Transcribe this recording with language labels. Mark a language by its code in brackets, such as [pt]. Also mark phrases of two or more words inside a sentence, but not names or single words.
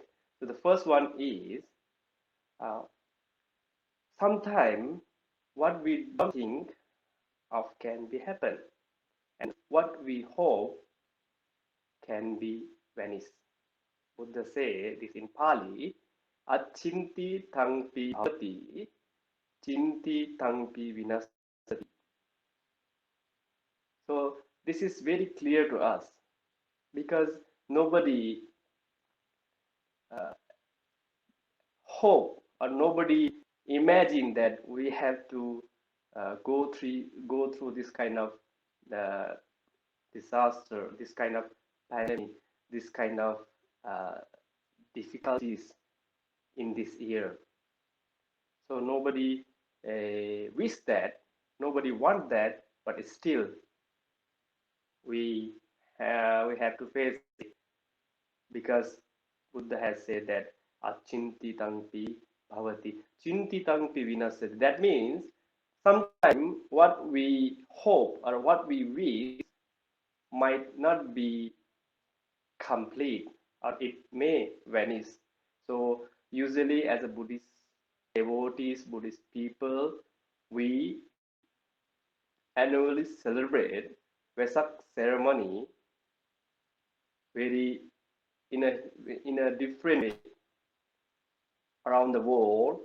[en] So the first one is uh, sometimes what we don't think of can be happen, and what we hope can be vanished. Buddha say this in Pali, [pi] Achinti tangpi bhavati, chinti tangpi vinasati. [en] So this is very clear to us because nobody hope or nobody imagine that we have to go through this kind of uh, disaster, this kind of pandemic, this kind of uh, difficulties in this year. So nobody wish that, nobody want that, but still we we have to face it because Buddha has said that [pi] achintitampi bhavati, chintitampi vinasati. [en] That means sometimes what we hope or what we wish might not be complete or it may vanish. So usually as a Buddhist devotees, Buddhist people, we annually celebrate Vesak ceremony very in a in a different way around the world.